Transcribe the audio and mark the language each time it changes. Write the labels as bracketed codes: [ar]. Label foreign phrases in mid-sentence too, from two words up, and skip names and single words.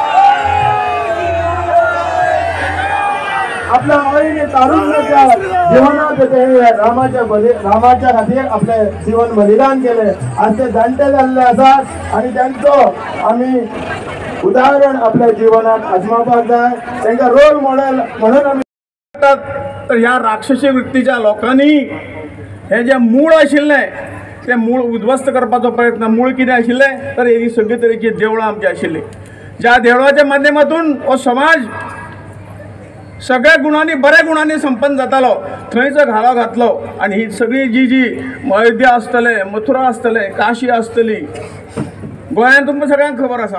[mr] आपल्या आईने तारुण्याच्या जीवनात रामाच्या खातीर आपले जीवन बलिदान केले. आज ते जाणटे झाले असतात आणि त्यांचं आम्ही उदाहरण आपल्या जीवनात [kok] आजमावपाक जाय. [mr] त्यांचा रोल मॉडेल म्हणून आम्ही तर या राक्षसी वृत्तीच्या लोकांनी हे जे मूळ आशिल्ले [kok] ते मूळ उद्ध्वस्त करपाचो प्रयत्न मूळ कितें आशिल्लें तर ही सगळे तरेची देवळां आमची आशिल्ली ज्या देवळाच्या माध्यमातून हो समाज सगळ्या गुणांनी बऱ्या गुणांनी संपन्न जातालो थंयच घालो घातलो आनी ही सगळी जी अयोध्या आसतले मथुरा आसतले काशी आसतली गोंयांत तुमकां सगळ्यांक खबर आसा